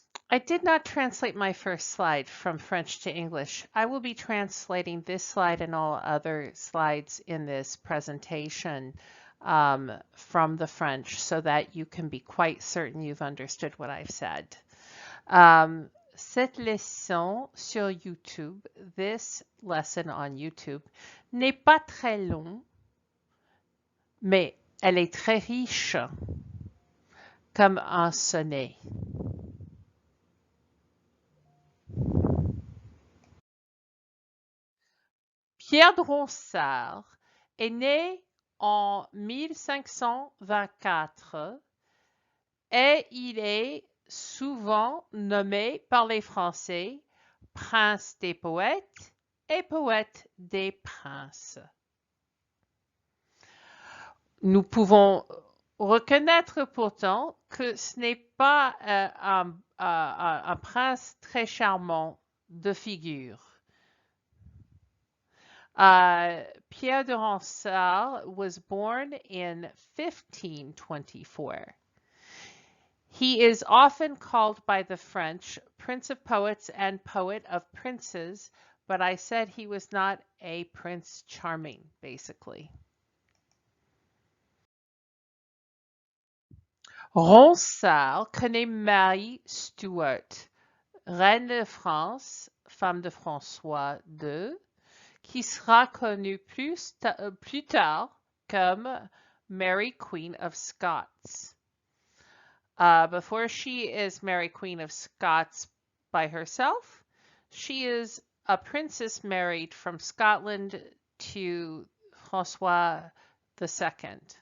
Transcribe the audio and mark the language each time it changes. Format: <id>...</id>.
<en>I did not translate my first slide from French to English. I will be translating this slide and all other slides in this presentation from the French so that you can be quite certain you've understood what I've said.</en> <fr>Cette leçon sur YouTube,</fr> <en>this lesson on YouTube,</en> <fr>n'est pas très long, mais elle est très riche, comme un sonnet. Pierre de Ronsard est né en 1524 et il est souvent nommé par les Français prince des poètes et poète des princes. Nous pouvons reconnaître pourtant que ce n'est pas un prince très charmant de figure.</fr> <en>Pierre de Ronsard was born in 1524. He is often called by the French Prince of Poets and Poet of Princes, but I said he was not a Prince Charming, basically.</en> <fr>Ronsard connaît Marie Stuart, reine de France, femme de François II, qui sera connue plus tard comme Mary Queen of Scots.</fr> <en>Before she is Mary Queen of Scots by herself, she is a princess married from Scotland to François II.</en>